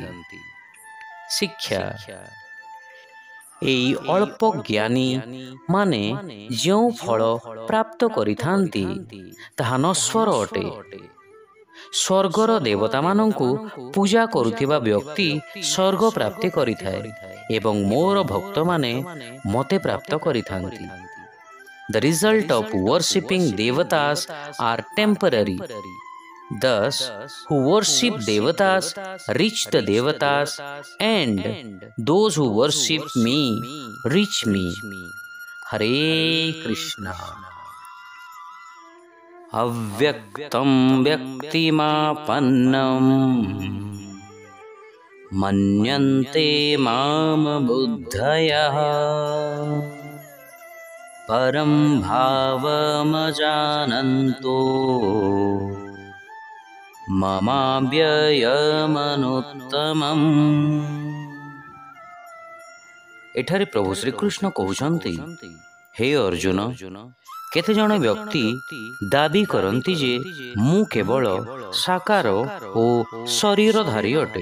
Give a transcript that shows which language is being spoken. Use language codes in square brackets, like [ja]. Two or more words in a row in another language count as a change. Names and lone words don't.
[or] ଶିକ୍ଷା: ଏହି ଅଳ୍ପ ଜ୍ଞାନୀ ମାନେ ଯେଉଁ ଫଳ ପ୍ରାପ୍ତ କରିଥାନ୍ତି ତାହା ନଶ୍ୱର ଅଟେ। ସ୍ୱର୍ଗର ଦେବତାମାନଙ୍କୁ ପୂଜା କରୁଥିବା ବ୍ୟକ୍ତି ସ୍ୱର୍ଗ ପ୍ରାପ୍ତି କରିଥାଏ ଏବଂ ମୋର ଭକ୍ତମାନେ ମୋତେ ପ୍ରାପ୍ତ କରିଥାନ୍ତି। [en] The result of worshipping devatas are temporary. Thus, who worship devatas reach the devatas, and those who worship me reach me. Hare Krishna. [sa] अव्यक्तं व्यक्तिमापन्नं मन्यन्ते मां बुद्धयः परं भावमजानन्तो ममाव्ययमनुत्तमम्। [or] ଏଠାରେ ପ୍ରଭୁ ଶ୍ରୀକୃଷ୍ଣ କହୁଛନ୍ତି, ହେ ଅର୍ଜୁନ, କେତେଜଣ ବ୍ୟକ୍ତି ଦାବି କରନ୍ତି ଯେ ମୁଁ କେବଳ ସାକାର ଓ ଶରୀରଧାରୀ ଅଟେ।